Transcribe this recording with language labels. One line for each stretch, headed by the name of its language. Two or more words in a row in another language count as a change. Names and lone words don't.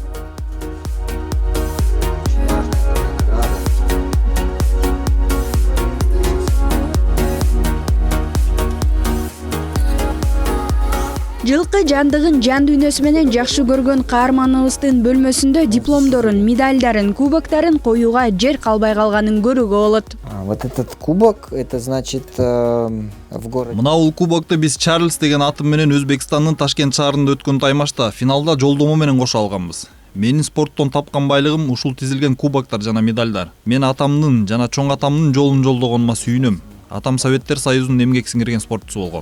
Kyrgyz: Жылкы жандыгын жан дүйнөсү менен жакшы көргөн каарманыбыздын бөлмөсүндө дипломдорун, медальдарын, кубоктарын коюуга жер калбай калганын көрүүгө болот.
Russian: Вот этот кубок, это значит в городе.
Kyrgyz: Мына бул кубокту биз Чарльз деген атым менен Өзбекстандын Ташкент шаарында өткөн таймашта финалда жолдомо менен кошо алганбыз. Менин спорттон тапкан байлыгым ушул тизилген кубоктар жана медальдар. Мен атамдын жана чоң атамдын жолун жолдогонума сүйүнөм. Атам Советтер Союзунун эмгек сиңирген спортчусу болгон.